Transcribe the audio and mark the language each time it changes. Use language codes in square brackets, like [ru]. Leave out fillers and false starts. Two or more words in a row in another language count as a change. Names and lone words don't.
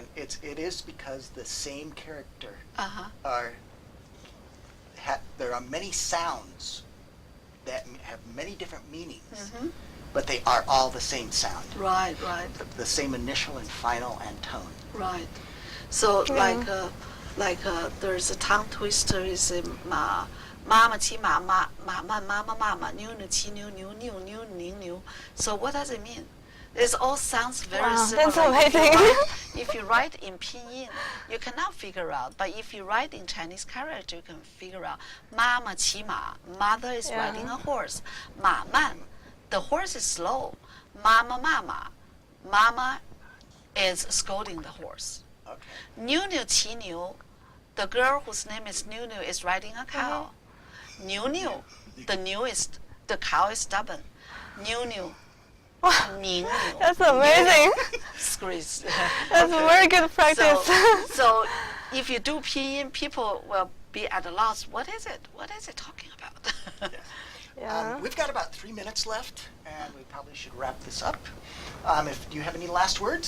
[en] And it is because the same character there are many sounds that have many different meanings, but they are all the same sound. Right. The same initial and final and tone. Right. So there's a tongue twister is [zh] ma ma qi ma ma ma ma ma ma ma ma niu niu qi niu niu niu niu ning niu. [en] So what does it mean? It all sounds very similar. That's amazing. If you write in pinyin, you cannot figure out. But if you write in Chinese character, you can figure out. [zh] Ma ma qi ma, [en] mother is riding a horse. [zh] Ma man, [en] the horse is slow. [zh] Mama mama, [en] mama is scolding the horse. Okay. [zh] Niu niu qi niu, [en] the girl whose name is Niu Niu is riding a cow. [zh] Niu niu, [en] the cow is stubborn. [zh] Niu niu. Ning niu. [en] That's amazing. Squeeze. That's very good practice. So if you do pinyin, people will be at a loss. What is it? What is it talking about? Yes. Yeah. We've got about 3 minutes left, and we probably should wrap this up. Do you have any last words?